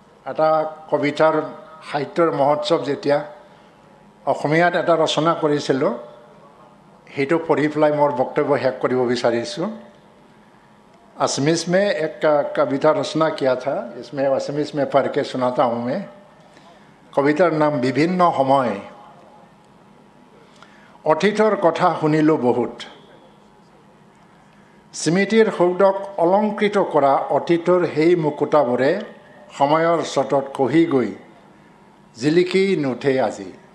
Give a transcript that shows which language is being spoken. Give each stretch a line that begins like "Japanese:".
Assamese: এটা কবিতাৰ সাহিত্যৰ মহোৎসৱ যেতিয়া অসমীয়াত এটা ৰচনা কৰিছিলোঁ, সেইটো পঢ়ি পেলাই মোৰ বক্তব্য শেষ কৰিব বিচাৰিছোঁ।
Hindi: असमीज में एक कविता रचना किया था, इसमें असमीज में पढ़ के सुनाता हूँ मैं।
Assamese: कवितार नाम विभिन्न समय। অতীতৰ কথা শুনিলোঁ বহুত, স্মৃতিৰ সৌধক অলংকৃত কৰা অতীতৰ সেই মুকুতাবোৰে সময়ৰ স্ৰোতত খহি গৈ জিলিকি নুঠে আজি।